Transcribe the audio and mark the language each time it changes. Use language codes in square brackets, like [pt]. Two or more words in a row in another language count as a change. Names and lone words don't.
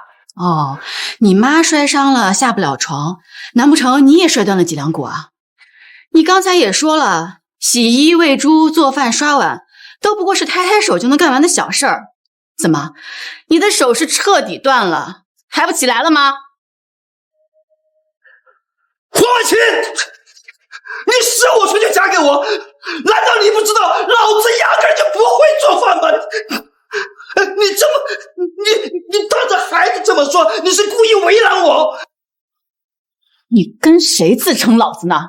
[zh] 哦，你媽摔傷了下不了床，難不成你也摔斷了脊梁骨啊？你剛才也說了，洗衣、餵豬、做飯、刷碗都不過是抬抬手就能幹完的小事兒，怎麼，你的手是徹底斷了，還不起來了嗎？黄婉晴，你15歲就嫁給我，難道你不知道老子壓根就不會做飯嗎？你當着孩子這麼說，你是故意為難我？你跟誰自稱老子呢？